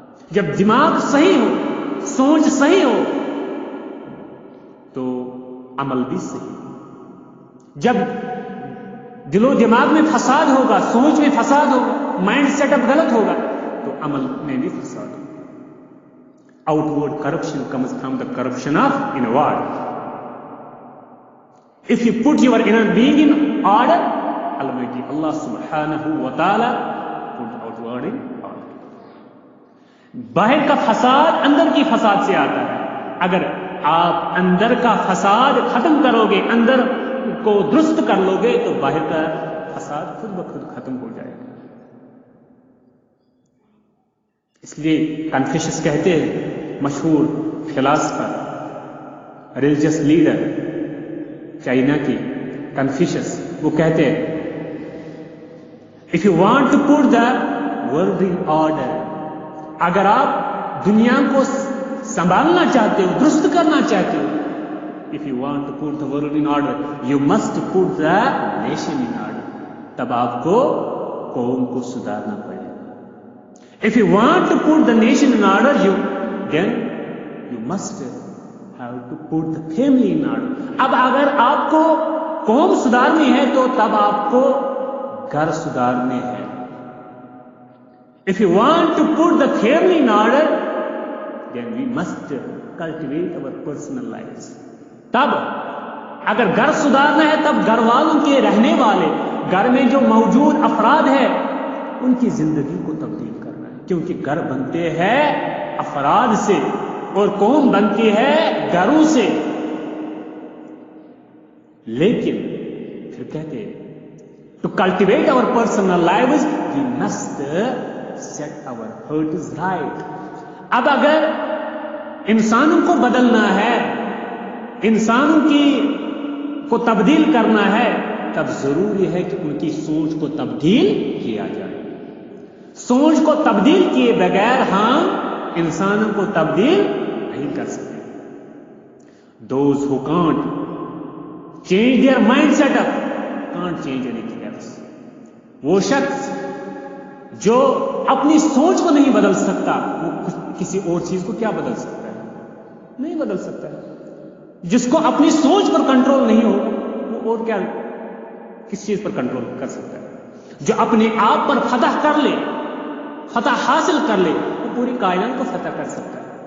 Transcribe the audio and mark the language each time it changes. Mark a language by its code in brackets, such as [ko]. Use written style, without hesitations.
[ur] جب دماغ صحیح ہو، سوچ صحیح ہو تو عمل بھی صحیح. جب دل و دماغ میں فساد ہوگا، سوچ میں فساد ہوگا، مائنڈ سیٹ اپ غلط ہوگا تو عمل میں بھی فساد ہوگا. [en] Outward corruption comes from the corruption of inward. If you put your inner being in order, Almighty Allah subhanahu wa ta'ala put outward in order. [ur] باہر کا فساد اندر کی فساد سے آتا ہے. اگر آپ اندر کا فساد ختم کرو گے، اندر کو درست کر لو گے تو باہر کا فساد خود بخود ختم ہو جائے گا. اس لیے کنفیوشس کہتے ہیں، مشہور فلاسفر، ریلیجس لیڈر چائنا کی کنفیوشس، وہ کہتے ہیں [en] if you want to put the world in order، [ur] اگر آپ دنیا کو سنبھالنا چاہتے ہو، درست کرنا چاہتے ہو، [en] if you want to put the world in order [ur] you must put the nation in order، تب آپ کو قوم کو سدھارنا پڑے گا. [en] if you want to put the nation in order then you must have to put the family in order. [ur] اب اگر آپ کو قوم سدھارنی ہے تو تب آپ کو گھر سدھارنے ہیں. [en] if you want to put the family in order then we must cultivate our personal lives. [ur] تب اگر گھر سدھارنا ہے تب گھر والوں کے رہنے والے، گھر میں جو موجود افراد ہیں ان کی زندگی کو تبدیل کرنا ہے، کیونکہ گھر بنتے ہیں افراد سے اور قوم بنتی ہے گھروں سے. لیکن پھر کہتے ہیں [en] to cultivate our personal lives we must set our hearts right. [ur] اب اگر انسانوں کو بدلنا ہے، انسانوں کو تبدیل کرنا ہے، تب ضروری ہے کہ ان کی سوچ کو تبدیل کیا جائے. سوچ کو تبدیل کیے بغیر ہم انسانوں کو تبدیل نہیں کر سکتے. [en] Those who can't change their mind setup can't change anything else. [ur] وہ شخص جو اپنی سوچ کو نہیں بدل سکتا وہ کسی اور چیز کو کیا بدل سکتا ہے؟ نہیں بدل سکتا ہے. جس کو اپنی سوچ پر کنٹرول نہیں ہو وہ اور کیا کس چیز پر کنٹرول کر سکتا ہے؟ جو اپنے آپ پر فتح کر لے، فتح حاصل کر لے، وہ پوری کائنات کو فتح کر سکتا ہے.